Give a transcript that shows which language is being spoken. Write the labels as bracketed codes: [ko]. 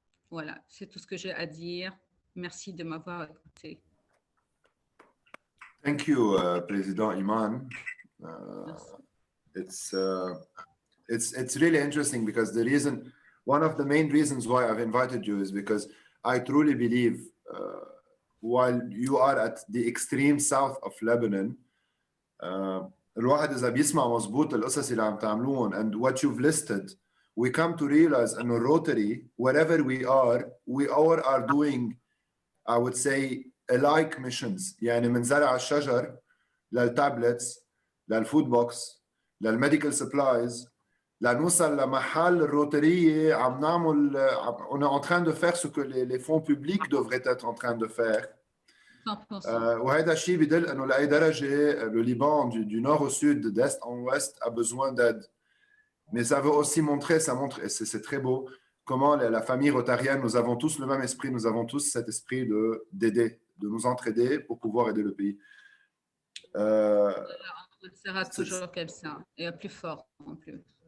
[fr] Voilà, c'est tout ce que j'ai à dire. Merci de m'avoir écouté. [en] Thank you, President Imane. It's really interesting because one of the main reasons why I've invited you is because I truly believe while you are at the extreme south of Lebanon, [ar] الواحد إذا بيسمع مظبوط القصص اللي عم تعملوهم [en] and what you've listed, we come to realize in Rotary, wherever we all are doing, I would say, alike missions. [ar] يعني من زرع الشجر للتابلتس للفود بوكس للميديكال سبلايز لنوصل لمحل الروترية عم نعمل [fr] on est en train de faire ce que les fonds publics devraient être en train de faire. [ar] وهذا الشيء بدل انه لاي درجه [fr] le Liban du nord au sud, d'est en ouest a besoin d'aide. Mais ça veut aussi montrer, ça montre, et c'est très beau, comment la famille rotarienne, nous avons tous le même esprit, nous avons tous cet esprit d'aider, de nous entraider pour pouvoir aider le pays. On sera toujours comme ça, et plus fort en plus.